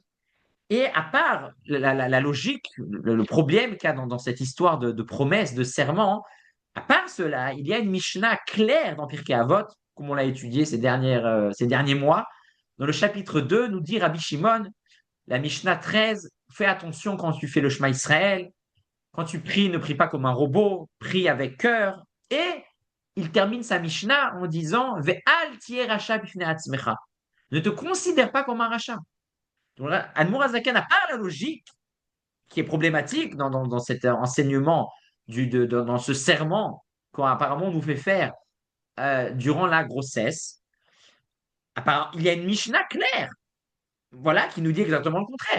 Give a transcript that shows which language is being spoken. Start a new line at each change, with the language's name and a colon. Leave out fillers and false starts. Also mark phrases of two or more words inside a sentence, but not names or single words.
French: Et à part la logique, le problème qu'il y a dans cette histoire de promesse, de serment, à part cela, il y a une Mishnah claire dans Pirkei Avot, comme on l'a étudié ces derniers mois. Dans le chapitre 2, nous dit Rabbi Shimon, la Mishnah 13, fais attention quand tu fais le Shema Israël, quand tu pries, ne prie pas comme un robot, prie avec cœur. Et il termine sa Mishnah en disant
Hebrew: ואל תהי רשע בפני עצמך.
French: Ne te considère pas comme un rachat. Donc là, Admour Azaken n'a pas la logique qui est problématique dans cet enseignement, dans ce serment qu'on apparemment nous fait faire durant la grossesse. Apparemment, il y a une Mishnah claire, voilà, qui nous dit exactement le contraire.